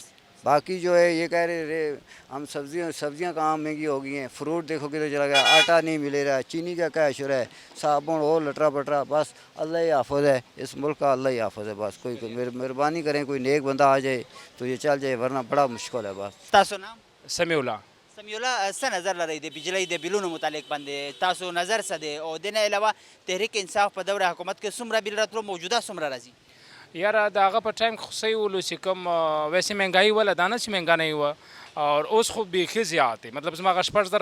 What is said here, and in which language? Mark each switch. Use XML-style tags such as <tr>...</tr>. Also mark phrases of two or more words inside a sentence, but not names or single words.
<ur>باقی جو ہے یہ کہہ رہے ہم سبزیاں کہاں مہنگی ہو گئی ہیں, فروٹ دیکھو کدھر چلا گیا, آٹا نہیں ملے رہا, چینی کا کیا شر ہے, صابن اور لٹرا پٹرا. بس اللہ ہی حافظ ہے, اس ملک کا اللہ ہی حافظ ہے. بس کوئی مہربانی کریں, کوئی نیک بندہ آ جائے تو یہ چل جائے, ورنہ بڑا مشکل ہے. بس</ur> <ps>تاسو نام؟ سمیع اللہ. سمیولا څه نظر لرئ د بجلی د بلونو متعلق باندې تاسو نظر څه دی او د نه علاوه تحریک انصاف په دوره حکومت کې څومره بل راتلو موجوده څومره راځي یاره د هغه په ټایم خو صحیح ولو چې کوم ویسې مهنګایي وله دا نه چې مهنګا نه وه اور اوس خو بیخي زیات دی مطلب زما هغه 6,000</ps>